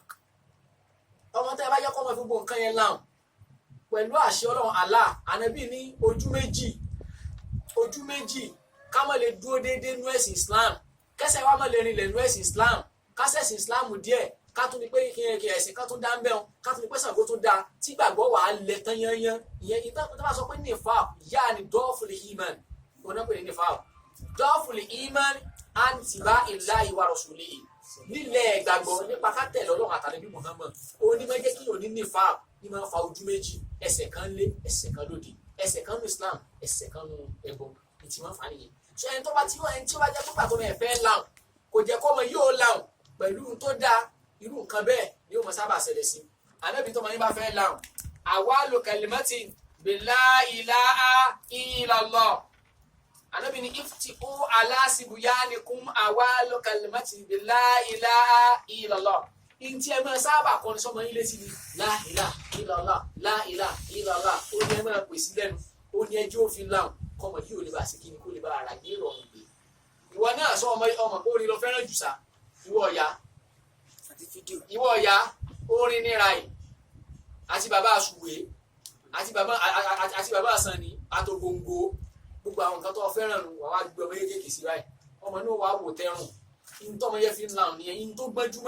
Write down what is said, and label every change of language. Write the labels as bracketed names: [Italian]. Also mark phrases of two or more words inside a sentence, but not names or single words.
[Yoruba] ọmọ tẹ́ ẹ bá yẹ kọ́ ọmọ fi gbọ́ nǹkan yẹn láhùn pẹ̀lú àṣẹ Ọlọ́run Allah Ànábì ní ojú méjì ká má lè dúró déédéé nú ẹ̀sìn Islam kẹsẹ̀ wa má lè rinlẹ̀ nú ẹ̀sìn Islam kásẹ̀sìn Islam díẹ̀ ká tún ní pé kí ẹ̀sìn ká tún dá ń bẹ́ẹ̀ ká tún ní pé Ṣàngó tún dá tí gbàgbọ́ wà á lẹ tán yányán ìyẹn ìtàn tó bá sọ pé nifaq yá ni dọ́ọ̀fùlì iman òun náà pè ní nifaq dọ́ọ̀fùlì iman àǹtìbá [Arabic] الله ورسوله [Yoruba] nílẹ̀ ìgbàgbọ́ nípa ká tẹ̀lé Ọlọ́run àtàlẹ́bí Muhammad òun ní máa jẹ́ kí òní nifaq ní máa fa ojú méjì ẹsẹ̀ kan lé ẹsẹ̀ kan lódì ẹsẹ̀ kan nù Islam ẹsẹ̀ kan nù ẹbọ ìtì máa fà nìyẹn ṣé ẹni tó bá tí ó bá jẹ́ pípa tó mẹ́ fẹ́ láhùn kò jẹ́ kọ́ ọmọ yóò láhùn pẹ̀lú tó dáa irú nǹkan bẹ́ẹ̀ ni ó mọ sábà ṣẹlẹ̀ sí Ànábì tó mọ yín bá fẹ́ láhùn [Arabic] أول كلمة لا إله إلا الله [Yoruba] Ànábì ní [Arabic] افتحوا على صبيانكم أول كلمة لا إله إلا الله [Yoruba] ntí ẹ máa sábà kọrin sọmọ yín létí ni [Arabic] لا إله إلا الله لا إله إلا الله [Yoruba] ó ní ẹ máa pèsè lẹ́nu ó ní ẹjọ́ òfin láhùn kọmọ yìí ò lè bá sí kí ni kó lè bá ara gbé ìrọ̀rùn gbé ìwọ náà sọ ọmọ kó rí lọ fẹ́ràn jù sá ìwọ ọ̀yá ìwọ ọ̀yá orin níra yìí àti bàbá àṣùwé àti bàbá àsànni àtògbòǹgbò gbogbo àwọn nǹkan tó fẹ́ràn nù wà wá gbé ọmọ yékèké sí báyìí ọmọ náà wà wò tẹrùn in tọ́mọ yẹn fi ń la nìyẹn in tó gbẹ́júmọ̀